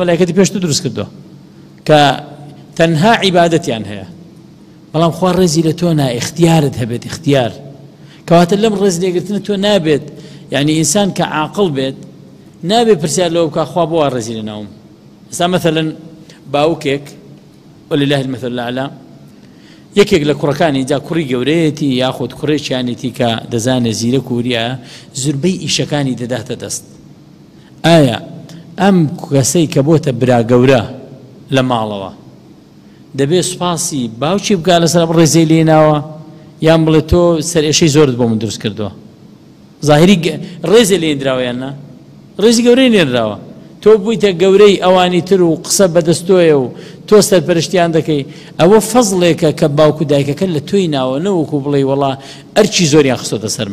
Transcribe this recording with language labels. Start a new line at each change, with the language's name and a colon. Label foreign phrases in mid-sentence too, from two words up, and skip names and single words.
Central Kurdish: مەلایکەتی پێش تۆ دروست کردووە کە تەنها عیبادەتیان هەیە بەڵام خوا ڕێزی لە تۆ نا اختیارت هەبێت اختیار کەواتە لەم ڕێز لێگرتنە تۆ نابێت یعنی ئینسان کە عاقڵ بێت نابێت پرسیار لەوە بکە خوا بۆ وا ڕێزی لە ناوم ئێستا مەثەڵەن باوکێک
Arabic: ولله المثل الأعلى
Central Kurdish: یەکێک لە کوڕەکانی جا کوڕی گەورەیەتی یاخود کوڕێکیانێتی کە دەزانێت زیرە کووریە زوربەی ئیشەکانی دەداتە دەست ئایا ئەم کەسەی کە بۆتە برا گەورە لە ماڵەوە دەبێت سوپاسی باوکی بکە لەسەر ڕێزەی لێناوە یان بڵێ تۆ سەرئێشەی زۆرت بۆ من دروست کردووە ظاهری ڕێزە لێنراوە یان نا ڕێزی گەورەی لێنراوە تۆ بوویتە گەورەی ئەوانی تر و قسە بەدەستۆیە و تۆ سەرپەرشتیان دەکەی ئەوە فەزڵێکە کە باوکو دایکەکە لە تۆی ناوە نەوەکو بڵێ وەڵا ئەرچی زۆریان خستۆتە